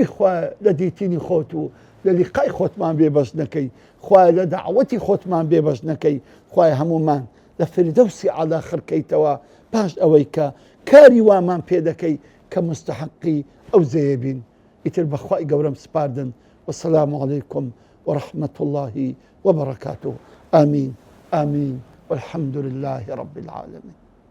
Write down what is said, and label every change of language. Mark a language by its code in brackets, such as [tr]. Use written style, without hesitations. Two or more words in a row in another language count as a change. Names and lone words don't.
[ckb] خوایە لە دیتینی خۆت و لە لیقای خۆتمان بێبەش نەکەی خوایە لە داعوەتی خۆتمان بێبەش نەکەی خوایە هەمومان لە فردەوسی عەلا خڕکەیتەوە پاش ئەوەی کە کاری وامان پێ دەکەی کە مستحقی ئەو زەیەبین ئیتر بەخوای گەورەم سپاردن [ar] والسلام عليكم ورحمة الله وبركاته آمين آمين والحمد لله رب العالمين.